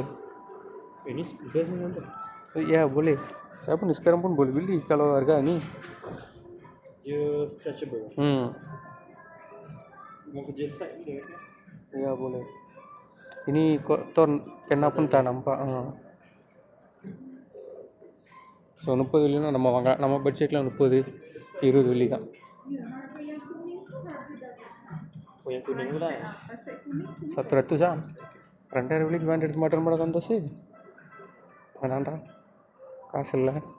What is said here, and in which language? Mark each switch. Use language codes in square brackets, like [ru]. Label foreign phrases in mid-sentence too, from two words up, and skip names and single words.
[ms] Ini best ni nanti. Ya boleh. Saya pun sekarang pun boleh beli kalau harga ni. Dia stretchable. Mau kerja site boleh kan? Ya boleh. Ini kotor kena pun tak nampak. [ta] ஸோ 30 வெள்ளினா நம்ம பட்ஜெட்டில் 30-20 வெள்ளி தான். [ms] yang kuning pula [ta] 700 2000 வெள்ளிக்கு வேண்டி எடுத்து மாட்டேன் மேடம் வந்தாச்சு. வேணாண்டா காசு இல்லை.